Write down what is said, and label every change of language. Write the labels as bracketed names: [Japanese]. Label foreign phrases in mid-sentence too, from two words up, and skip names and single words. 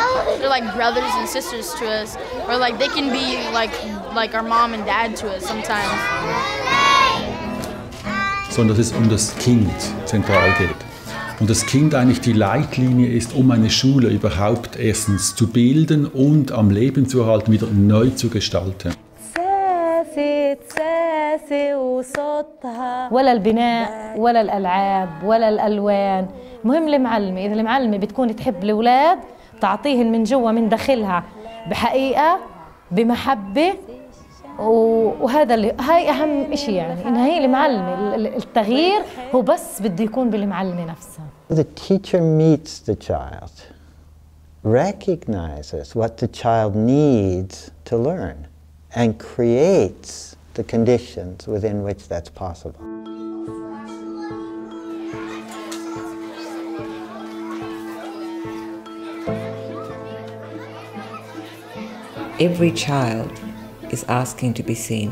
[English] They're like brothers and sisters to us. Or like they can be like our mom and dad to us sometimes. [German] Sondern dass es um das Kind zentral geht. Und das Kind eigentlich die Leitlinie ist, um eine Schule überhaupt erstens zu bilden und am Leben zu erhalten, wieder neu zu gestalten. [Arabic] ولا البناء ولا الألعاب ولا الألوان. المهم المعلمة، إذا المعلمة بتكون تحب الأولاد تعطيهن من جوا من داخلها بحقيقة بمحبة، وهذا اللي هاي أهم إشي، يعني إنها هي المعلمة. التغيير هو بس بده يكون بالمعلمة نفسها. [English] The teacher meets the child, recognizes what the child needs to learn, and creates the conditions within which that's possible. Every child is asking to be seen.